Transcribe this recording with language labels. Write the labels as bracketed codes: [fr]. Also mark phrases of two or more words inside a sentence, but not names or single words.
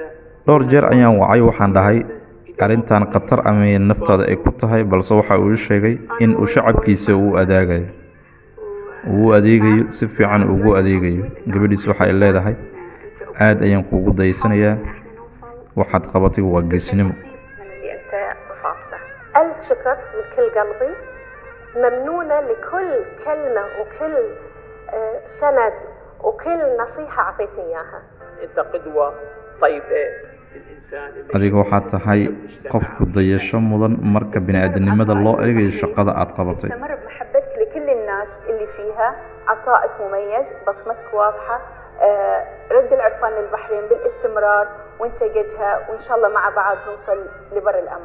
[so] dhowr jeer ayaan wacay waxaan dhahay arrintan khatar ama naftaada ay ku tahay balse waxa uu sheegay in uu shacabkiisa uu adeegayo si fiican ugu adeegayo. gabadhiis waxay leedahay aad ayaan kuugu daysanayaa waxaad qabatay waa geesinimo. [ar] من اللي أنت وصفته. ألف شكر من كل قلبي. ممنونة لكل كلمة وكل سند وكل نصيحة أعطيتني إياها. انت قدوه طيبه للانسان اللي [so] adiga waxaad tahay qof ku dayasho mudan marka bini'aadanimada loo eegayo shaqada aad qabatay. [ar] استمر بمحبتك لكل الناس اللي فيها. عطائك مميز بصمتك واضحة. رد العرفان للبحرين بالاستمرار وانت قدها وإن شاء الله مع بعض نوصل لبر الأمان.